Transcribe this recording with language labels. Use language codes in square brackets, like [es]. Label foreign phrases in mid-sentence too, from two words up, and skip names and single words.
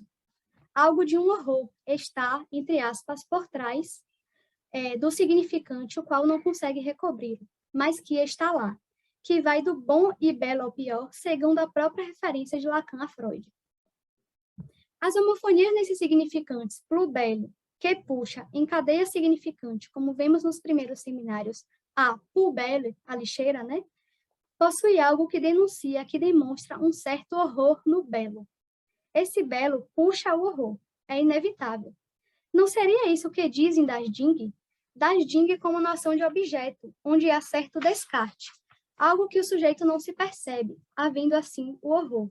[pt] Algo de um horror está, entre aspas, por trás do significante, o qual não consegue recobrir, mas que está lá, que vai do bom e belo ao pior, segundo a própria referência de Lacan a Freud. As homofonias nesses significantes, [fr] plus belle, [pt] que puxa, em cadeia significante, como vemos nos primeiros seminários, a [fr] plus belle, [pt] a lixeira, né? Possui algo que denuncia, que demonstra um certo horror no belo. Esse belo puxa o horror, é inevitável. Não seria isso que dizem [de] das Ding? Das Ding [pt] como noção de objeto, onde há certo descarte, algo que o sujeito não se percebe, havendo assim o horror.